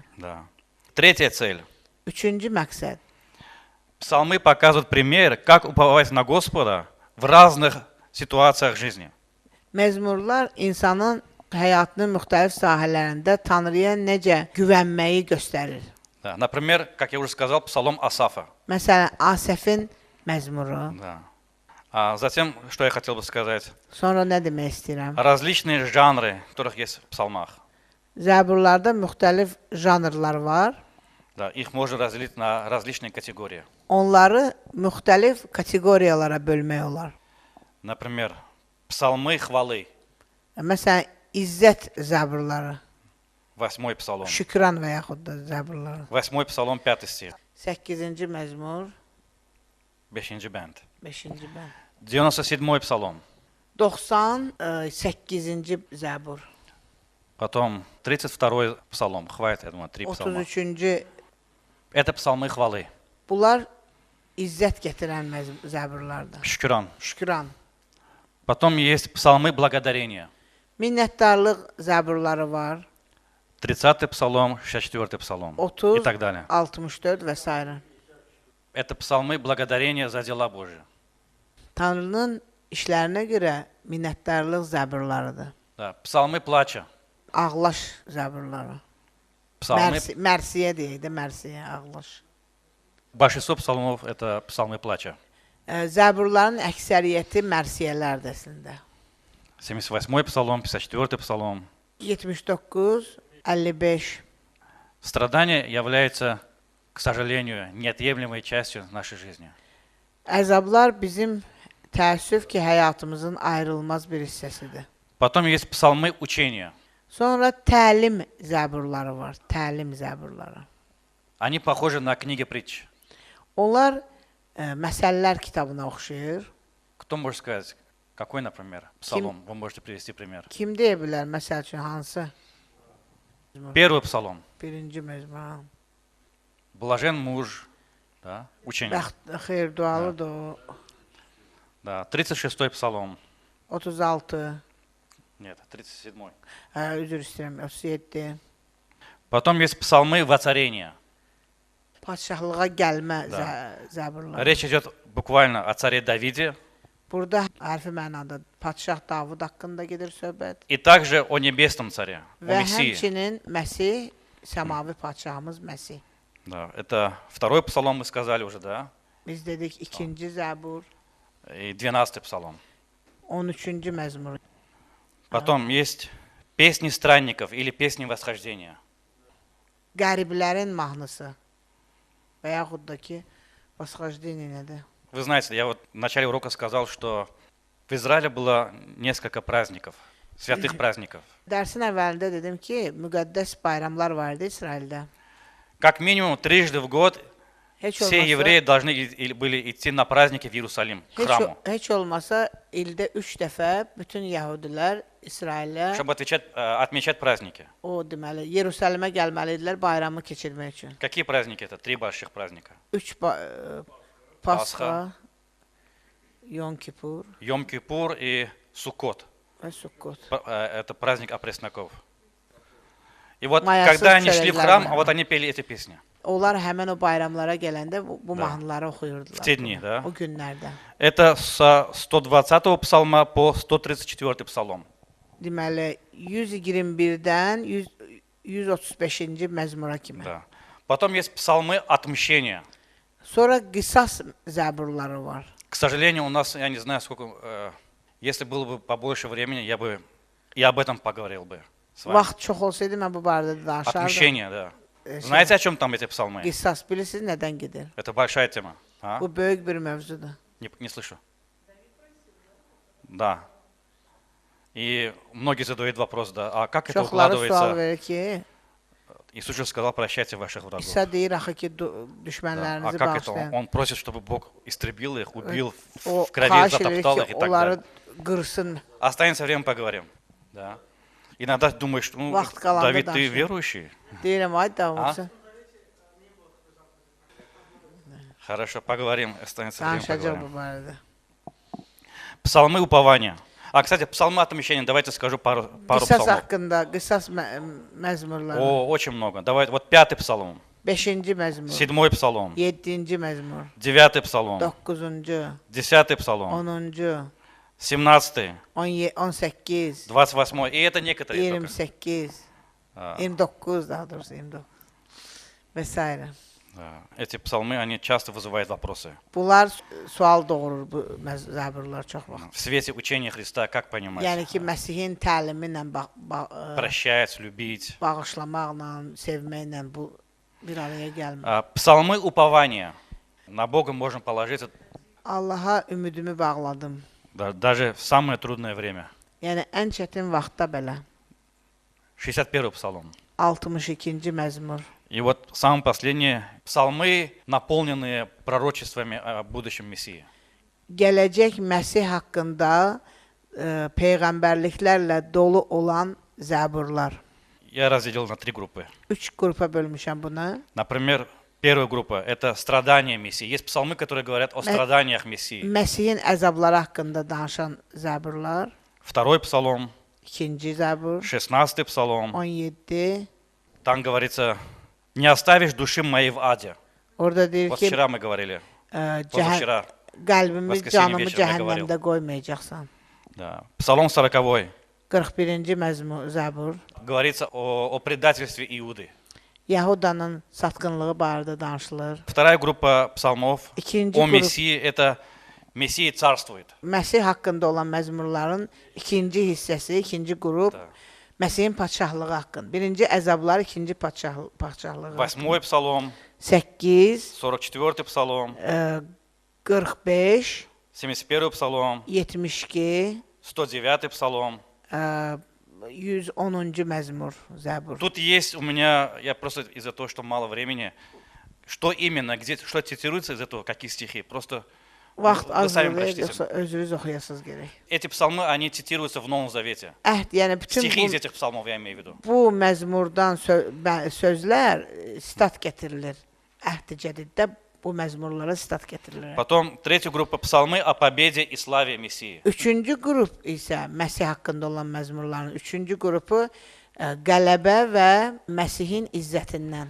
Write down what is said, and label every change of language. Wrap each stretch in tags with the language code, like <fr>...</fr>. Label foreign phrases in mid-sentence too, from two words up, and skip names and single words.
<ru>Да. Третья цель.</ru> <az>Üçüncü məqsəd.</az> <ru>Псалмы показывают пример, как уповать на Господа в разных ситуациях жизни.</ru> <az>Məzmurlar insanın həyatının müxtəlif sahələrində Tanrıya necə güvənməyi göstərir.</az> <ru>Да. Например, как я уже сказал, псалом Асафа.</ru> <az>Məsələn, Asəfin məzmuru.</az> <ru>Да. А затем, что я хотел бы сказать,</ru> <az>Sonra nə demək istəyirəm?</az> <ru>различные жанры, которых есть в псалмах.</ru> <az>Zəburlarda müxtəlif janrlar var.</az> <ru>Да, их можно разделить на различные категории.</ru> <az>Onları müxtəlif kateqoriyalara bölmək olar.</az> <ru>Например, псалмы хвалы,</ru> <az>Məsələn, izzət zəburları,</az> <ru>8 псалом.</ru> <az>şükran və yaxud da zəburları.</az> <ru>8 псалом, 5 стих,</ru> <az>8-ci məzmur, 5 бенд. 5-ci bənd.</az> <ru>97 псалом,</ru> <az>98-ci zəbur,</az> <ru>потом 32 псалом, хватит, я думаю, 3 псалма.</ru> <az>33-cü.</az> <ru>Это псалмы хвалы,</ru> <az>Bunlar izzət gətirən zəburlardır. шкюран. Şükran.</az> <ru>Потом есть псалмы благодарения,</ru> <az>Minnətdarlıq zəburları var.</az> <ru>30 псалом, 64 псалом</ru> <az>30,</az> <ru>и так далее.</ru> <az>64 və s.</az> <ru>Это псалмы благодарения за дела Божьи.</ru> <az>Tanrının işlərinə görə minnətdarlıq zəburlarıdır.</az> <ru>Да, псалмы плача,</ru> <az>Ağlaş zəburları.</az> <ru>псалмы,</ru> <az>Mərsiyə deyək də, mərsiyə, ağlaş.</az> <ru>большинство псалмов это псалмы плача.</ru> <az>Zəburların əksəriyyəti mərsiyələrdir əslində.</az> <ru>78-й псалом, 54-й псалом.</ru> <az>79, 55.</az> <ru>Страдание является, к сожалению, неотъемлемой частью нашей жизни.</ru> <az>Əzablar bizim təəssüf ki, həyatımızın ayrılmaz bir hissəsidir.</az> <ru>Потом есть псалмы учения.</ru> <az>Sonra təlim zəburları var, təlim zəburları.</az> <ru>Они похожи на книги притч.</ru> <az>Onlar məsələlər kitabına oxşayır.</az> <ru>Кто может сказать, какой, например, псалом? Вы можете привести пример.</ru> <az>Kim deyə bilər, məsəl üçün hansı?</az> <ru>Первый псалом.</ru> <az>Birinci mezmun.</az> <ru>Блажен муж. Да, учение.</ru> <az>Bəxt, xeyir dualıdır o.</az> <ru>Да, 36-й псалом.</ru> <az>36.</az> <ru>Нет, 37-й.</ru> <az>Üzr istəyirəm, 37.</az> <ru>Потом есть псалмы воцарения.</ru> <az>Padşahlığa gəlmə</az> <ru>Да.</ru> <az>zəburları.</az> <ru>Речь идет буквально о царе Давиде</ru> <az>Burada hərfi mənada Padşah Davud haqqında gedir söhbət.</az> <ru>и также о небесном царе, о</ru> <az>Və</az> <ru>Мессии.</ru> <az>həmçinin Məsih, səmavi padşahımız Məsih.</az> <ru>Да, это второй псалом мы сказали уже, да,</ru> <az>Biz dedik ikinci zəbur,</az> <ru>и 12-й псалом.</ru> <az>13-cü məzmur.</az> <ru>Потом есть песни странников или песни восхождения.</ru> <az>Qəriblərin mahnısı və yaxud da ki, Vasxajdini nədir?</az> <ru>Вы знаете, я вот в начале урока сказал, что в Израиле было несколько праздников, святых праздников.</ru> <az>Dərsin əvvəlində dedim ki, müqəddəs bayramlar var idi İsraildə.</az> <ru>Как минимум трижды в год</ru> <az>Heç</az> <ru>все</ru> <az>olmasa,</az> <ru>евреи должны были идти на праздники в Иерусалим, к храму,</ru> <az>heç olmasa ildə 3 dəfə bütün yəhudilər İsrailə</az> <ru>чтобы отмечать праздники.</ru> <az>o deməli Yerusəlimə gəlməli idilər bayramı keçirmək üçün.</az> <ru>Какие праздники это? Три больших праздника.</ru> <az>3 Pasxa, Yom Kippur</az> <ru>Йом-Кипур и Суккот.</ru> <az>və Sukkot.</az> <ru>Это праздник опресноков. И вот</ru> <az>Mayasız</az> <ru>когда они шли в храм,</ru> <az>çörəklər</az> <ru>а вот они пели эти песни.</ru> <az>Onlar həmin o bayramlara gələndə bu</az> <ru>Да.</ru> <az>mahnıları oxuyurdular.</az> <ru>В те дни, да.</ru> <az>O günlərdə.</az> <ru>Это со 120-го псалма по 134-й псалом.</ru> <az>Deməli 121-dən 135-ci məzmura kimi.</az> <ru>Да. Потом есть псалмы отмщения.</ru> <az>Sonra qisas zəburları var.</az> <ru>К сожалению, у нас, я не знаю, сколько, если было бы побольше времени, я бы и об этом поговорил бы с вами.</ru> <az>Vaxt çox olsaydı mən bu barədə də danışardım.</az> <ru>Отмщение, да. Знаете, о чем там эти псалмы?</ru> <az>Qisas bilirsiniz nədən gedir?</az> <ru>Это большая тема. А?</ru> <az>Bu böyük bir mövzudur.</az> <ru>Не слышу. Да. И многие задают вопрос, да, а как это</ru> <az>Çoxları sual</az> <ru>укладывается?</ru> <az>verir ki,</az> <ru>Иисус же сказал, прощайте ваших врагов.</ru> <az>İsa deyir axı ki</az> <ru>Да. А</ru> <az>düşmənlərinizi</az> <ru>как это?</ru> <az>bağışlayın.</az> <ru>Он prосит, чтобы Бог истребил их, убил,</ru> <az>O</az> <ru>в крови</ru> <az>xahiş edir</az> <ru>затоптал</ru> <az>ki,</az> <ru>их и так</ru> <az>onları</az> <ru>далее.</ru> <az>qırsın.</az> <ru>Останется время, поговорим. Да. Иногда думаешь, ну,</ru> <az>Vaxt qalanda</az> <ru>Давид, ты</ru> <az>danışırıq.</az> <ru>верующий?</ru> <az>Deyirəm, ay Davudsun.</az> <ru>Хорошо, поговорим, останется время,</ru> <az>Danışacaq</az> <ru>поговорим.</ru> <az>bu barədə.</az> <ru>Псалмы упования. А, кстати, псалмы отмщения, давайте скажу пару</ru> <az>Qisas</az> <ru>псалмов.</ru> <az>haqqında, qisas məzmurları.</az> <ru>О, очень много. Давай, вот 5-й псалом,</ru> <az>5-ci məzmur,</az> <ru>7-й псалом,</ru> <az>7-ci məzmur,</az> <ru>9-й псалом,</ru> <az>9-cu,</az> <ru>10-й псалом,</ru> <az>10-cu,</az> <ru>17-й,</ru> <az>18,</az> <ru>28-й. И это некоторые только.</ru> <az>28,</az> <ru>А,</ru> <az>29 daha doğrusu 29 və s.</az> <ru>да. Эти псалмы, они часто вызывают вопросы.</ru> <az>Bunlar sual doğurur bu zəburlar çox vaxt.</az> <ru>В свете учения Христа, как понимать?</ru> <az>Yəni ki, Məsihin təlimi ilə</az> <ru>Прощать, любить.</ru> <az>bağışlamaqla, sevməklə bu bir araya gəlmir.</az> <ru>Псалмы упования. На Бога можно положиться</ru> <az>Allaha ümidimi bağladım.</az> <ru>даже в самое трудное время.</ru> <az>Yəni ən çətin vaxtda belə.</az> <ru>61-й псалом.</ru> <az>62-ci məzmur.</az> <ru>И вот самое последнее. Псалмы, наполненные пророчествами о будущем Мессии.</ru> <az>Gələcək Məsih haqqında peyğəmbərliklərlə dolu olan zəburlar.</az> <ru>Я разделил на 3 группы.</ru> <az>3 qrupa bölmüşəm bunu.</az> <ru>Например, первая группа – это страдания Мессии. Есть псалмы, которые говорят о страданиях Мессии.</ru> <az>Məsihin əzabları haqqında danışan zəburlar.</az> <ru>Второй псалом,</ru> <az>2-ci zəbur,</az> <ru>16-й псалом.</ru> <az>17.</az> <ru>Там говорится, не оставишь души моей в аде.</ru> <az>Orada deyir</az> <ru>Вот</ru> <az>ki,</az> <ru>вчера мы говорили, позавчера.</ru> <az>qəlbimi,</az> <ru>Воскресенье</ru> <az>canımı</az> <ru>вечером я говорил.</ru> <az>cəhənnəmdə qoymayacaqsan.</az> <ru>Да. Псалом 40</ru> <az>41-ci məzmur zəbur.</az> <ru>говорится о предательстве Иуды.</ru> <az>Yahudanın satqınlığı barədə danışılır.</az> <ru>Вторая группа псалмов</ru> <az>İkinci</az> <ru>о</ru> <az>qrup</az> <ru>Мессии – это Мессия царствует.</ru> <az>Məsih haqqında olan məzmurların ikinci hissəsi, ikinci qrup</az> <ru>Да.</ru> <az>Məsihin padşahlığı haqqında. Birinci əzablar, ikinci padşahlığı.</az> <ru>8-й псалом,</ru> <az>8,</az> <ru>44-й псалом,</ru> <az>45,</az> <ru>71-й псалом,</ru> <az>72,</az> <ru>109-й псалом.</ru> <az>110-cu məzmur, Zəbur.</az> <ru>Тут есть у меня, я просто из-за того, что мало времени, что именно, где, что цитируется из этого, какие стихи, просто</ru> <az>Vaxt</az> <ru>вы</ru> <az>az</az> <ru>сами</ru> <az>verir,</az> <ru>прочтите.</ru> <az>yoxsa özünüz oxuyasınız gərək.</az> <ru>Эти псалмы, они цитируются в Новом Завете.</ru> <az>Əhd, yəni bütün</az> <ru>Стихи из этих psalmов я имею в виду.</ru> <az>bu məzmurdan sözlər sitat gətirilir. Əhd Cədiddə bu məzmurlara sitat gətirilir.</az> <ru>Потом третья группа псалмы о победе и славе Мессии.</ru> <az>Üçüncü qrup isə Məsih haqqında olan məzmurların üçüncü qrupu qələbə və Məsihin izzətindən.</az>